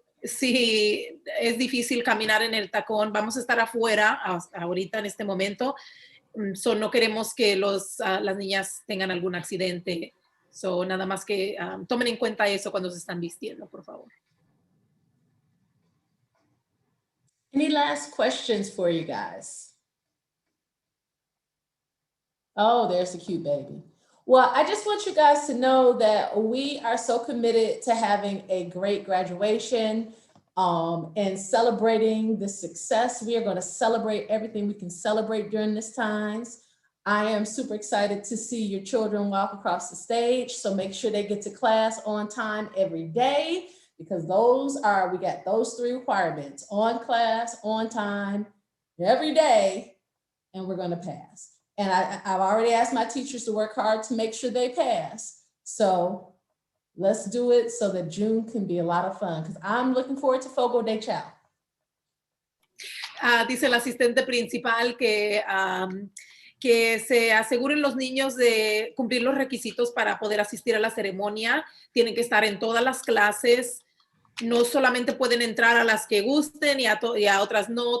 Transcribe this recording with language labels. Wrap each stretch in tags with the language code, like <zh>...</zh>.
<es>Si es difícil caminar en el tacón, vamos a estar afuera ahorita en este momento. So no queremos que las niñas tengan algún accidente. So nada más que tomen en cuenta eso cuando se están vistiendo, por favor.</es> <en>Any last questions for you guys? Oh, there's a cute baby. Well, I just want you guys to know that we are so committed to having a great graduation and celebrating the success. We are going to celebrate everything we can celebrate during this times. I am super excited to see your children walk across the stage. So make sure they get to class on time every day, because we got those 3 requirements: on class, on time, every day, and we're going to pass. And I've already asked my teachers to work hard to make sure they pass. So let's do it so that June can be a lot of fun, because I'm looking forward to Fogo de Chao.</en> <es>Dice el asistente principal que se aseguren los niños de cumplir los requisitos para poder asistir a la ceremonia. Tienen que estar en todas las clases. No solamente pueden entrar a las que gusten y a otras no.</es>